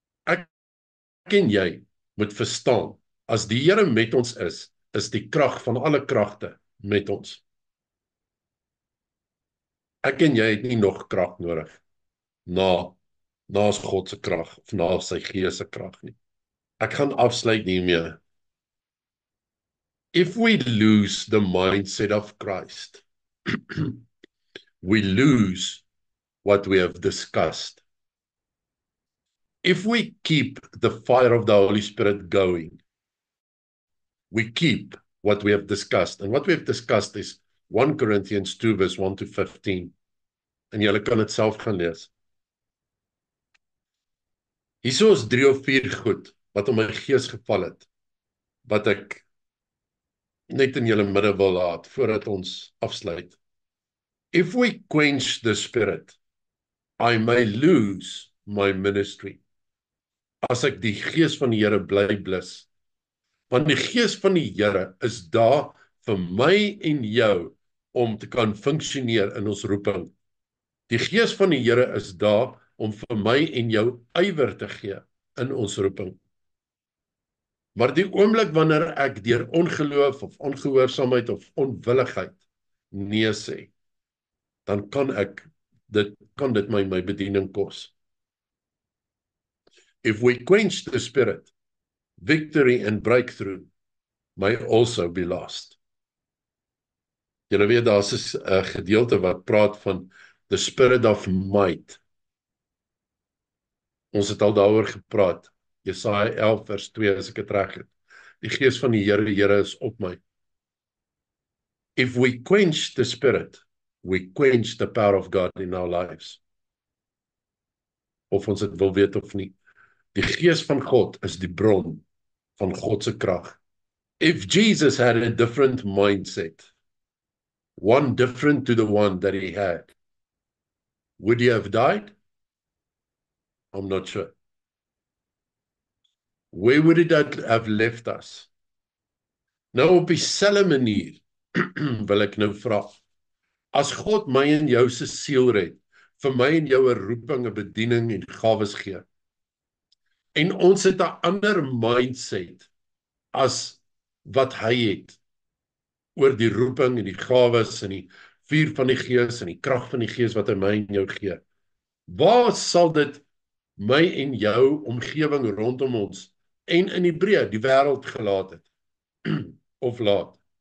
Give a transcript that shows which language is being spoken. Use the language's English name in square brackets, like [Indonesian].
[Afrikaans] Ek en jy moet verstaan, as die Here met ons is die krag van alle kragte met ons. Ek en jy het nie nog krag nodig na God se krag of na sy Gees se krag nie. Ek gaan afsluit hiermee. [English] If we lose the mindset of Christ, we lose what we have discussed. If we keep the fire of the Holy Spirit going, we keep what we have discussed. And what we have discussed is 1 Corinthians 2 verse 1 to 15. [Afrikaans] En julle kan dit self gaan lees. Hier is 3 of 4 goed wat op my gees geval het, wat ek net in julle midde wil laat, voordat ons afsluit. [English] If we quench the Spirit, I may lose my ministry. [Afrikaans] As ek die Gees van die Here bly blus. Want die Gees van die Here is daar vir my en jou om te kan funksioneer in ons roeping. Die Gees van die Here is daar om vir my en jou ywer te gee in ons roeping. Maar die oomblik wanneer ek deur ongeloof of ongehoorsaamheid of onwilligheid nee sê, dan kan dit my bediening kos. [English] If we quench the Spirit, victory and breakthrough may also be lost. [Afrikaans] Julle weet, daar's 'n gedeelte wat praat van [English] the spirit of might. [Afrikaans] Ons het al daaroor gepraat. Jesaja 11 vers 2 as ek dit reg het. Die Gees van die Here is op my. [English] If we quench the Spirit, we quench the power of God in our lives. [Afrikaans] Of ons dit wil weet of nie. Die Gees van God is die bron van God se krag. [English] If Jesus had a different mindset, one different to the one that he had, would he have died? I'm not sure. Where would it have left us? [Afrikaans] Nou op dieselfde manier wil ek nou vra. As God my en jou se siel red, vir my en jou 'n roeping, 'n bediening en gawes gee, en ons het 'n ander mindset as wat hy het oor die roeping en die gawes en die vuur van die Gees en die krag van die Gees wat hy my en jou gee, waar sal dit my en jou omgewing rondom ons en in Hebreë die wêreld gelaat het of laat?